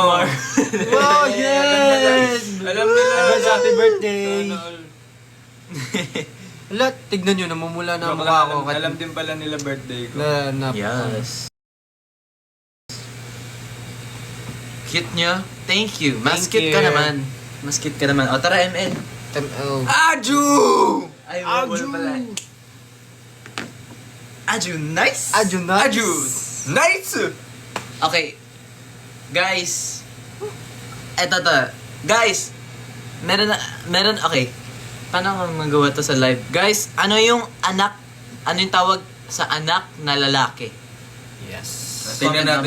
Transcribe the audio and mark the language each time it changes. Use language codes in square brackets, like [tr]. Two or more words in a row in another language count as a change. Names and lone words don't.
[en] Wow, yes! [tl] Alam nila. [en] Advance happy birthday! [tl] Sana all. Wala, tignan nyo, namumula na ang Joke mukha lang, ko. alam din pala nila birthday ko. Na, Yes. Cute nyo? [en] Thank you. Mas Thank [tl] cute ka [en] you. [tl] naman. Mas cute ka naman. O tara, ML. ML. Aju! Ay, Aju! Aju, nice! Aju na. Aju! Nice! Okay. Guys. Eto to. Guys. Meron, okay. Paano ko magawa to sa live? Guys, ano yung tawag sa anak na lalaki? Yes. Tingnan natin